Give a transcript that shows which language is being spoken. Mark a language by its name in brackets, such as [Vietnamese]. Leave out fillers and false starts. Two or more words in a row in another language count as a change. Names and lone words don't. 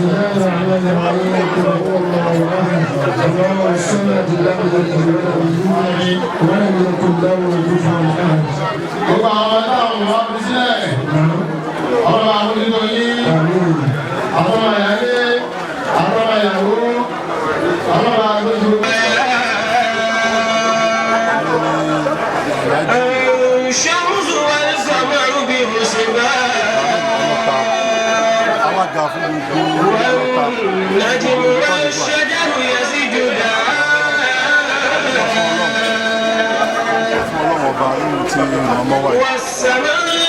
[Arabic] الله الرحمن الرحيم قل هو الله احد الله الصمد لم يلد ولم يكن له كفوا احد. [Yoruba] gbogbo àwọn táwọn wá fi sílẹ̀ ọ̀rọ̀ àwọn nínú yín àwọn àyàlé àwọn àyàwó àwọn àgbẹ̀jọ. [Arabic] الشمس والقمر بحسبان والنجم والشجر يسجدان والسماء